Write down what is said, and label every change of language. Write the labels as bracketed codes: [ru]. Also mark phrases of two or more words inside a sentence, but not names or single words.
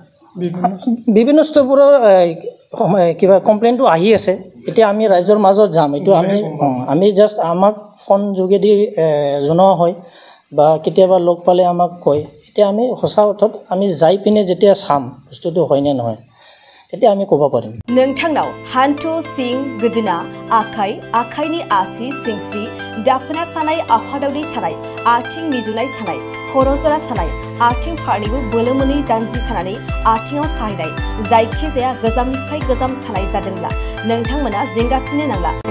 [as] বিভিন্ন স্তৰৰ কিবা কমপ্লেইনটো আহি আছে এতিয়া আমি ৰাজ্যৰ মাজত যাম এইটো আমি জাষ্ট আমাক ফোন যোগেদি জনোৱা হয় বা কেতিয়াবা লগ পালে আমাক কয় এতিয়া আমি সঁচা অৰ্থত আমি যাই পিনে যেতিয়া চাম বস্তুটো হয় নে নহয় তেতিয়া আমি ক'ব পাৰিম [brx] नोंथांनाव हान्थु सिं गोदोना आखाइनि आसि सिंस्रि दाफोना सानाय आफादावनि सानाय आथिं मिजुनाय सानाय खर' जरा सानाय आथिं फारनैबो बोलो मोनै जानजि सानानै आथिङाव साहैनाय जायखिजाया गोजामनिफ्राय गोजाम सानाय जादोंब्ला नोंथांमोना जिंगासिनो नांला